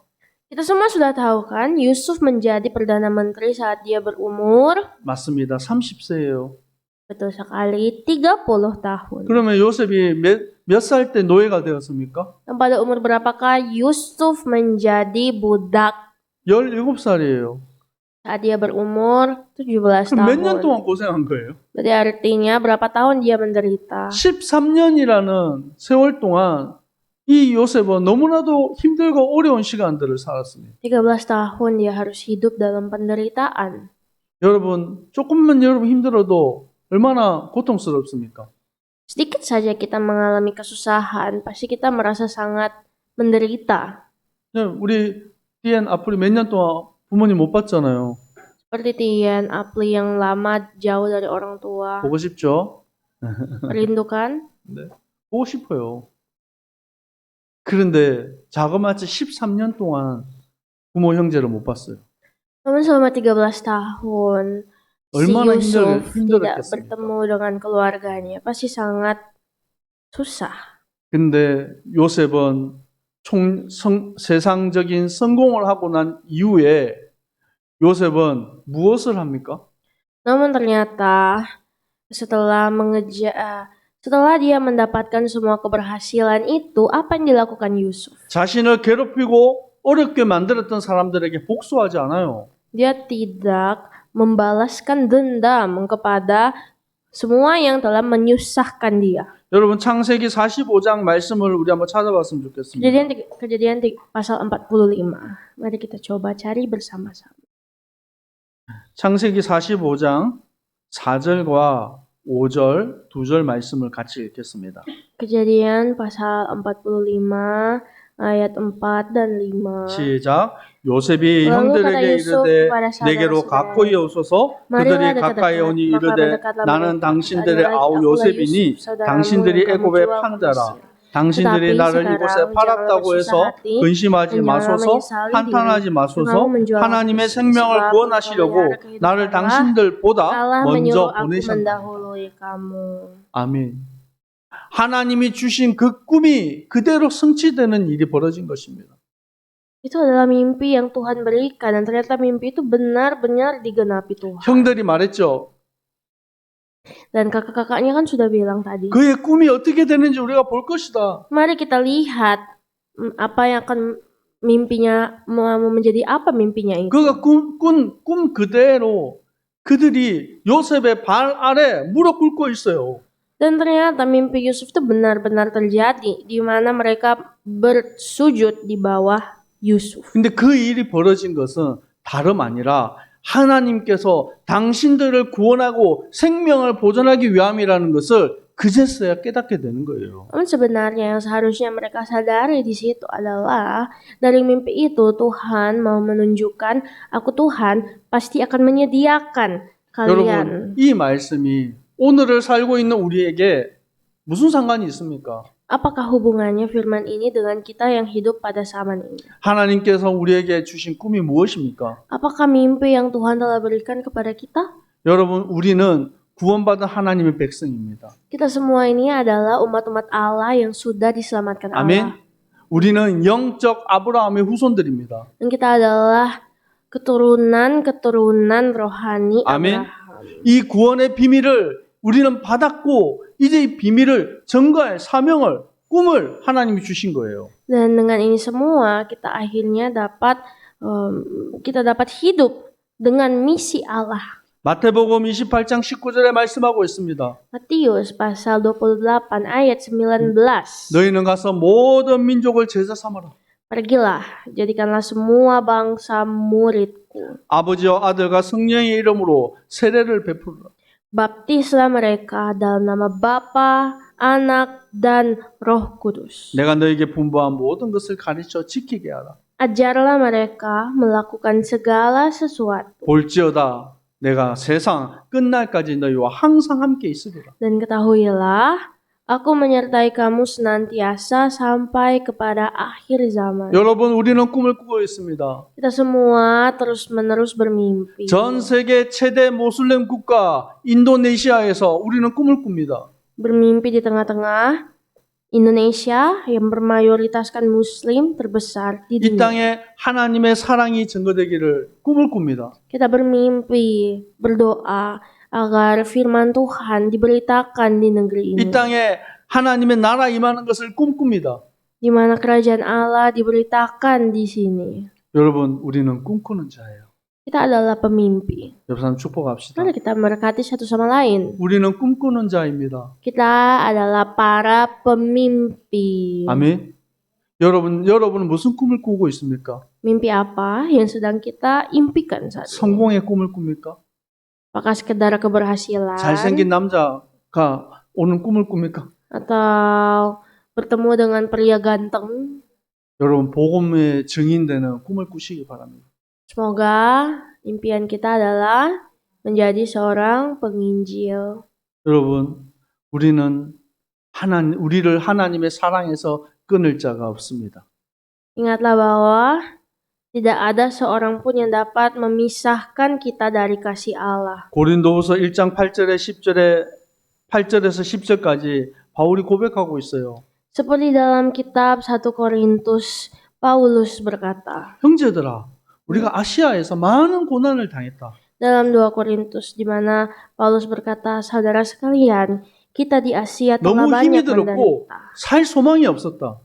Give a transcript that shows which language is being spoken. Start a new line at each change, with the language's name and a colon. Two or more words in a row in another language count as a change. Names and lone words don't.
Indonesian: Kita semua sudah tahu kan, Yusuf menjadi Perdana Menteri saat dia berumur
Korean: 맞습니다. 30세예요.
Indonesian: betul sekali 30 tahun.
Korean: 그러면 요셉이 몇 살 때 노예가 되었습니까?
Indonesian: Dan pada umur berapakah Yusuf menjadi budak?
Korean: 17살이에요.
Indonesian: Saat dia berumur 17
Korean: 그럼 몇 년
Indonesian: tahun.
Korean: 동안 고생한 거예요?
Indonesian: Berarti artinya berapa tahun dia menderita?
Korean: 13년이라는 세월 동안 이 요셉은 너무나도 힘들고 어려운 시간들을 살았습니다.
Indonesian: 13 tahun dia harus hidup dalam penderitaan.
Korean: 여러분, 조금만 여러분 힘들어도 얼마나 고통스럽습니까?
Indonesian: Sedikit saja kita mengalami kesusahan, pasti kita merasa sangat menderita.
Korean: 우리 디엔 앞으로 몇 년 동안 부모님 못 봤잖아요.
Indonesian: Seperti Tian, Apli yang lama jauh dari orang tua.
Korean: 보고 싶죠?
Indonesian: Merindukan?
Korean: 네. 보고 싶어요. 그런데 자그마치 13년 동안 부모 형제를 못 봤어요.
Indonesian: Namun selama 13 tahun, si
Korean: 얼마나
Indonesian: Yusuf tidak
Korean: 힘들었겠습니까?
Indonesian: bertemu dengan keluarganya. Pasti sangat susah.
Korean: 근데 요셉은 세상적인 성공을 하고 난 이후에 요셉은 무엇을 합니까?
Indonesian: Namun ternyata setelah dia mendapatkan semua keberhasilan itu, apa yang dilakukan Yusuf?
Korean: 자신을 괴롭히고 어렵게 만들었던 사람들에게 복수하지 않아요.
Indonesian: Dia tidak membalaskan dendam kepada semua yang telah menyusahkan dia.
Korean: 여러분 창세기 45장 말씀을 우리 한번 찾아봤으면 좋겠습니다.
Indonesian: Kejadian pasal 45. Mari kita coba cari bersama-sama.
Korean: 창세기 45장 4절과 5절, 2절 말씀을 같이 읽겠습니다.
Indonesian: Kejadian pasal 45 ayat 4 dan 5.
Korean: 시작. 요셉이
Indonesian: Lalu kata
Korean: 형들에게
Indonesian: Yusuf
Korean: 이르되
Indonesian: kepada
Korean: 내게로
Indonesian: saudara-saudara,
Korean: 가까이 오소서
Indonesian: Marilah
Korean: 그들이
Indonesian: dekat-dekat,
Korean: 가까이 오니
Indonesian: maka
Korean: 이르되
Indonesian: mendekatlah
Korean: 나는
Indonesian: mereka.
Korean: 당신들의
Indonesian: Adalah
Korean: 아우
Indonesian: akulah
Korean: 요셉이니
Indonesian: Yusuf, saudaramu
Korean: 당신들이
Indonesian: yang kamu
Korean: 애굽의
Indonesian: jual ke
Korean: 판자라
Indonesian: Mesir.
Korean: 당신들이
Indonesian: Tetapi
Korean: 나를
Indonesian: sekarang
Korean: 이곳에
Indonesian: janganlah
Korean: 팔았다고
Indonesian: bersusah
Korean: 해서
Indonesian: hati,
Korean: 근심하지
Indonesian: dan janganlah
Korean: 마소서
Indonesian: menyesali
Korean: 한탄하지
Indonesian: diri.
Korean: 마소서
Indonesian: Kamu menjual
Korean: 하나님의
Indonesian: aku,
Korean: 생명을
Indonesian: sebab
Korean: 구원하시려고
Indonesian: memelihara kehidupan
Korean: 나를
Indonesian: Allah,
Korean: 당신들보다
Indonesian: Allah
Korean: 먼저
Indonesian: menyuruh aku
Korean: 보내셨다.
Indonesian: mendahului kamu.
Korean: 아멘. 하나님이 주신 그 꿈이 그대로 성취되는 일이 벌어진 것입니다.
Indonesian: Itu adalah mimpi yang Tuhan berikan, dan ternyata mimpi itu benar-benar digenapi Tuhan.
Korean: 형들이 말했죠.
Indonesian: Dan kakak-kakaknya kan sudah bilang tadi.
Korean: 그의 꿈이 어떻게 되는지 우리가 볼 것이다.
Indonesian: Mari kita lihat apa yang akan mimpinya, mau menjadi apa mimpinya itu.
Korean: 그가 꿈 그대로 그들이 요셉의 발 아래 무릎 꿇고 있어요.
Indonesian: Dan ternyata mimpi Yusuf itu benar-benar terjadi, di mana mereka bersujud di bawah Yusuf.
Korean: 근데 그 일이 벌어진 것은 다름 아니라 하나님께서 당신들을 구원하고 생명을 보존하기 위함이라는 것을 그제서야 깨닫게 되는 거예요.
Indonesian: Namun sebenarnya yang seharusnya mereka sadari di situ adalah dari mimpi itu Tuhan mau menunjukkan, aku Tuhan pasti akan menyediakan kalian.
Korean: 여러분, 이 말씀이 오늘을 살고 있는 우리에게 무슨 상관이 있습니까?
Indonesian: Apakah hubungannya firman ini dengan kita yang hidup pada zaman ini?
Korean: 하나님께서 우리에게 주신 꿈이 무엇입니까?
Indonesian: Apakah mimpi yang Tuhan telah berikan kepada kita?
Korean: 여러분, 우리는 구원받은 하나님의 백성입니다.
Indonesian: Kita semua ini adalah umat-umat Allah yang sudah diselamatkan Allah.
Korean: 아멘. 우리는 영적 아브라함의 후손들입니다.
Indonesian: Dan kita adalah keturunan rohani
Korean: 아멘.
Indonesian: Abraham.
Korean: 이 구원의 비밀을 우리는 받았고 이제 이 비밀을 전가할 사명을 꿈을 하나님이 주신 거예요.
Indonesian: Dan dengan ini semua kita akhirnya dapat hidup dengan misi Allah.
Korean: 마태복음 28장 19절에 말씀하고 있습니다.
Indonesian: Matius pasal 28 ayat 19.
Korean: 너희는 가서 모든 민족을 제자 삼아라.
Indonesian: Pergilah, jadikanlah semua bangsa muridku.
Korean: 아버지와 아들과 성령의 이름으로 세례를 베풀라.
Indonesian: Baptislah mereka dalam nama Bapa, Anak, dan Roh Kudus.
Korean: 내가 너에게 분부한 모든 것을 가르쳐 지키게 하라.
Indonesian: Ajarlah mereka melakukan segala sesuatu.
Korean: 볼지어다 내가 세상 끝날까지 너희와 항상 함께 있으리라.
Indonesian: Dan ketahuilah, aku menyertai kamu senantiasa sampai kepada akhir zaman.
Korean: 여러분, 우리는 꿈을 꾸고 있습니다.
Indonesian: Kita semua terus-menerus bermimpi.
Korean: 전 세계 최대 모슬렘 국가 인도네시아에서 우리는 꿈을 꿉니다.
Indonesian: Bermimpi di tengah-tengah Indonesia yang bermayoritaskan Muslim terbesar di
Korean: 이
Indonesian: dunia.
Korean: 땅에 하나님의 사랑이 증거되기를 꿈을 꿉니다.
Indonesian: Kita bermimpi, berdoa agar firman Tuhan diberitakan di negeri ini.
Korean: 이 땅에 하나님의 나라 임하는 것을 꿈꿉니다.
Indonesian: Di mana kerajaan Allah diberitakan di sini.
Korean: 여러분, 우리는 꿈꾸는 자예요.
Indonesian: Kita adalah pemimpi.
Korean: 여러분 축복합시다.
Indonesian: Mari kita memberkati satu sama lain.
Korean: 우리는 꿈꾸는 자입니다.
Indonesian: Kita adalah para pemimpi.
Korean: 아멘. 여러분은 무슨 꿈을 꾸고 있습니까?
Indonesian: Mimpi apa yang sedang kita impikan saat ini?
Korean: 성공의 꿈을 꿉니까?
Indonesian: Apakah sekedar keberhasilan
Korean: 잘생긴 남자가 오는 꿈을 꿉니까?
Indonesian: atau bertemu dengan pria ganteng?
Korean: 여러분 복음의 증인되는 꿈을 꾸시기 바랍니다.
Indonesian: Semoga impian kita adalah menjadi seorang penginjil.
Korean: 여러분 우리를 하나님의 사랑에서 끊을 자가 없습니다.
Indonesian: Ingatlah bahwa tidak ada seorang pun yang dapat memisahkan kita dari kasih Allah.
Korean: 고린도후서 1장 8절에서 10절까지 바울이 고백하고 있어요.
Indonesian: Seperti dalam kitab 1 Korintus, Paulus berkata,
Korean: 형제들아, 우리가 아시아에서 많은 고난을 당했다.
Indonesian: dalam 2 Korintus di mana Paulus berkata, saudara sekalian, kita di Asia telah
Korean: 너무
Indonesian: banyak
Korean: 힘이 들었고
Indonesian: menderita.
Korean: 살 소망이 없었다.